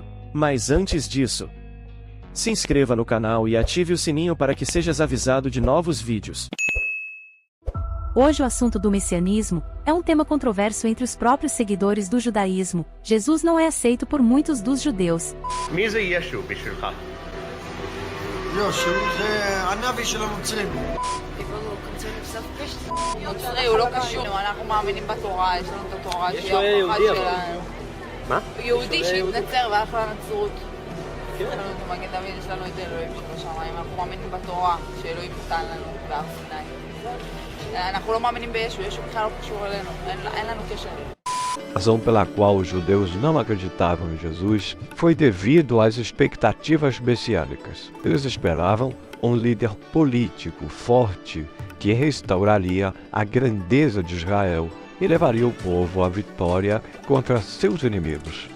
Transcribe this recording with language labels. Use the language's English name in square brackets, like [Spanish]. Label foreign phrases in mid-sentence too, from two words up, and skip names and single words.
[Portuguese] Mas antes disso, se inscreva no canal e ative o sininho para que sejas avisado de novos vídeos. Hoje o assunto do messianismo é um tema controverso entre os próprios seguidores do judaísmo. Jesus não é aceito por muitos dos judeus. [Hebrew] מי זה ישו בשבילך? ישו זה הנביא של הנוצרים. נוצרי הוא לא קשור, אנחנו מאמינים בתורה, יש לנו את התורה שהיא ההוכחה שלנו. מה? יהודי שהתנצר והלך לנצרות. יש לנו את מגן דוד, יש לנו את אלוהים שבשמיים, אנחנו מאמינים בתורה שאלוהים נתן לנו בהר סיני. אנחנו לא מאמינים בישו, ישו בכלל לא קשור אלינו, אין לנו קשר. [Portuguese] A razão pela qual os judeus não acreditavam em Jesus foi devido às expectativas messiânicas. Eles esperavam um líder político forte que restauraria a grandeza de Israel e levaria o povo à vitória contra seus inimigos.